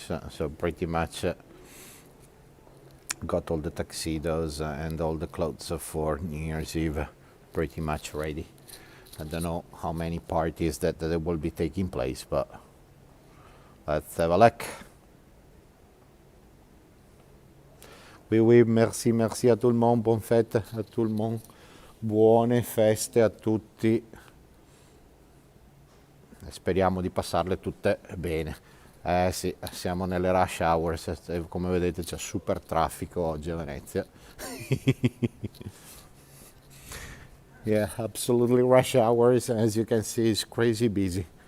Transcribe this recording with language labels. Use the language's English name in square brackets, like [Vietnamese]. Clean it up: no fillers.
[English] So pretty much got all the tuxedos and all the clothes for New Year's Eve pretty much ready. I don't know how many parties that will be taking place, but let's have a look. [French] Oui, merci à tout le monde, bonne fête à tout le monde, [Italian] buone feste a tutti. Speriamo di passarle tutte bene. Sì, siamo nelle rush hours, come vedete c'è super traffico oggi a Venezia. [English] Yeah, absolutely rush hours, as you can see, it's crazy busy.